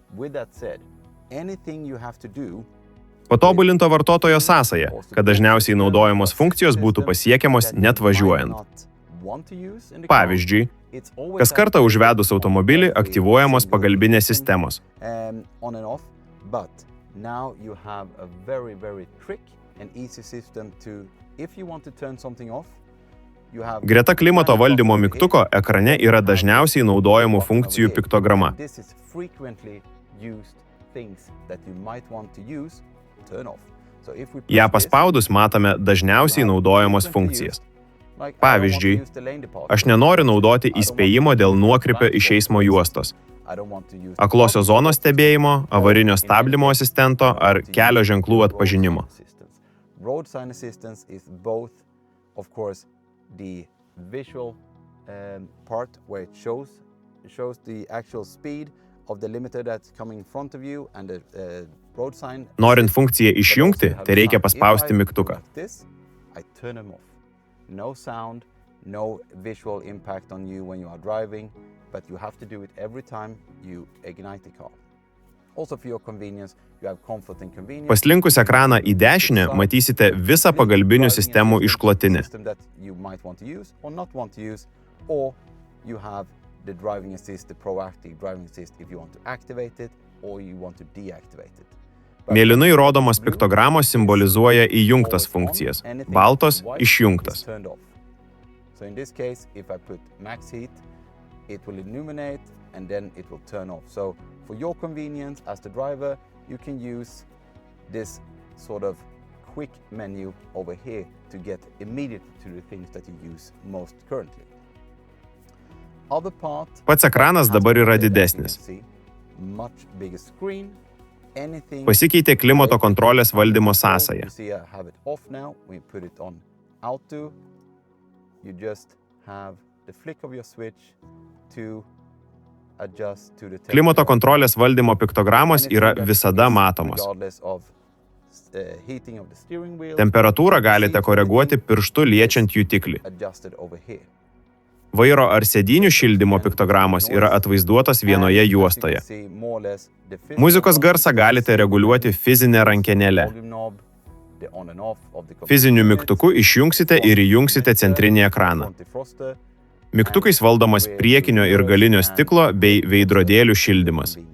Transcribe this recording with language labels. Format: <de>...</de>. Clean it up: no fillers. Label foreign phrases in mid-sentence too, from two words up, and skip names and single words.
<lt>Patobulinto vartotojo sąsaja, kad dažniausiai naudojamos funkcijos būtų pasiekiamos net važiuojant. Pavyzdžiui, kas kartą užvedus automobilį aktyvuojamos pagalbinės sistemos.</lt> <en>Now you have a very quick and easy system to, if you want to turn something off, you have...</en> <lt>Greta klimato valdymo mygtuko ekrane yra dažniausiai naudojamų funkcijų piktograma.</lt> <en>This is frequently used things that you might want to use, turn off. So if we</en> <lt>Ją paspaudus matome dažniausiai naudojamos funkcijas. Pavyzdžiui, aš nenoriu naudoti įspėjimo dėl nuokrypio iš eismo juostos, aklosios zonos stebėjimo, avarinio stabdymo asistento ar kelio ženklų atpažinimo.</lt> <en>Road sign assistance is both, of course, the visual part where it shows the actual speed of the limiter that's coming in front of you and the road sign.</en> <lt>Norint funkciją išjungti, tai reikia paspausti mygtuką.</lt> <en>I turn them off. No sound, no visual impact on you when you are driving. But you have to do it every time you ignite the car. Also for your convenience, you have comfort and convenience.</en> <lt>Paslinkus ekraną į dešinę, matysite visą pagalbinių sistemų išklotinę.</lt> <en>You might want to use or not want to use, or you have the driving assist, the proactive driving assist if you want to activate it or you want to deactivate it.</en> <lt>Mėlynai rodomos piktogramos simbolizuoja įjungtas funkcijas, baltos išjungtas.</lt> <en>So in this case, if I put max heat, it will illuminate and then it will turn off. So for your convenience as the driver, you can use this sort of quick menu over here to get immediately to the things that you use most currently. Other part,</en> <lt>Pats ekranas dabar yra didesnis.</lt> <en>much bigger screen. Anything</en> <lt>Pasikeitė klimato kontrolės valdymo sąsaja.</lt> <en>You see I have it off now. We put it on auto. You just have the flick of your switch to adjust to the temperature.</en> <lt>Klimato kontrolės valdymo piktogramos yra visada matomos.</lt> <en>Regardless of heating of the steering wheel.</en> <lt>Temperatūrą galite koreguoti pirštu liečiant jutiklį.</lt> <en>Adjusted over here.</en> <lt>Vairo ar sėdynių šildymo piktogramos yra atvaizduotos vienoje juostoje. Muzikos garsą galite reguliuoti fizinę rankenėlę. Fiziniu mygtuku išjungsite ir įjungsite centrinį ekraną. Mygtukais valdomas priekinio ir galinio stiklo bei veidrodėlių šildymas.</lt>